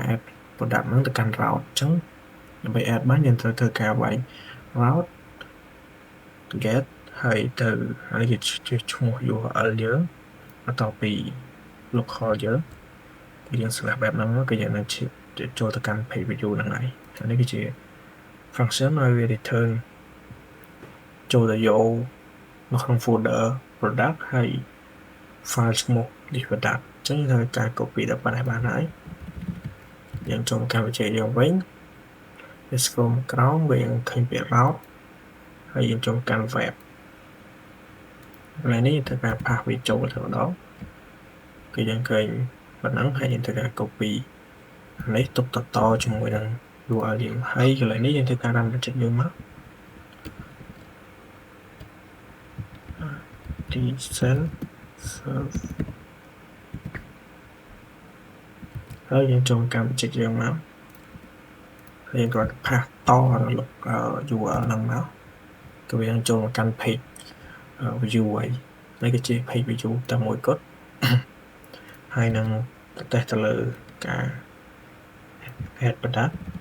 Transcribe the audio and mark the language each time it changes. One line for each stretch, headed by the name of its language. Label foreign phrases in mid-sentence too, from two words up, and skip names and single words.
English: add product
Khmer: ហ្នឹងទៅកាន់ route អញ្ចឹងដើម្បី add បានយើងត្រូវធ្វើការវាយ
English: route get
Khmer: ហើយទៅហើយជាឈ្មោះ URL យើងបន្ទាប់ពី local យើងគឺយើង select បែបហ្នឹងគឺយើងនឹងចូលទៅកាន់
English: page view
Khmer: ហ្នឹងហើយអានេះគឺជា function ឲ្យវា return ចូលទៅយកនៅក្នុង
English: folder product
Khmer: ហើយ file ឈ្មោះ
English: this product
Khmer: អញ្ចឹងយើងត្រូវការ copy ដល់ប៉ុណ្ណេះបានហើយយើងចូលកម្មវិធីយើងវិញយើង scroll ក្រោមវាយើងឃើញពាក្យ route ហើយយើងចូលកាន់ web កន្លែងនេះត្រូវការ pass វាចូលទៅម្ដងគឺយើងឃើញប៉ុណ្ណឹងហើយយើងត្រូវការ copy នេះទុកតជាមួយនឹង URL យើងហើយកន្លែងនេះយើងត្រូវការ
English: run project
Khmer: យើងមក
English: decent serve
Khmer: ហើយយើងចូលកម្ម project យើងមកហើយយើងគាត់ pass តURL ហ្នឹងមកគឺវានឹងចូលមកកាន់
English: page view
Khmer: ហើយនេះគឺជា
English: page view
Khmer: តែមួយគត់ហើយនឹងតេស្តទៅលើការ
English: add product